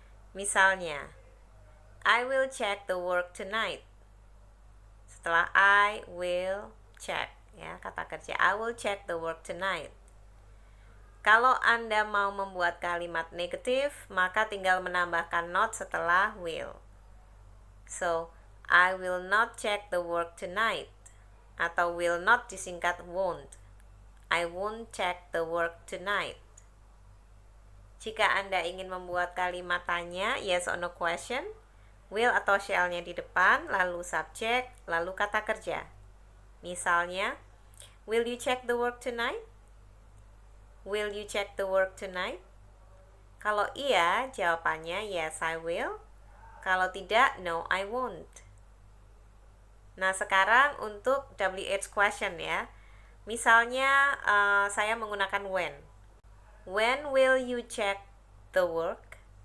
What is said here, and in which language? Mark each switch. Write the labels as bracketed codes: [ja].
[id] Misalnya, [en] I will check the work tonight. [id] Setelah [en] I will check, [id] ya, kata kerja [en] I will check the work tonight. [id] Kalau Anda mau membuat kalimat negatif, maka tinggal menambahkan not setelah will. [en] So, I will not check the work tonight. [id] Atau [en] will not [id] disingkat [en] won't. I won't check the work tonight. [id] Jika Anda ingin membuat kalimat tanya, yes or no question, will atau shall-nya di depan, lalu subjek, lalu kata kerja. Misalnya, [en] will you check the work tonight? Will you check the work tonight? [id] Kalau iya, jawabannya [en] yes I will. [id] Kalau tidak, [en] no I won't. [id] Nah, sekarang untuk WH question ya. Misalnya saya menggunakan when. [en] When will you check the work?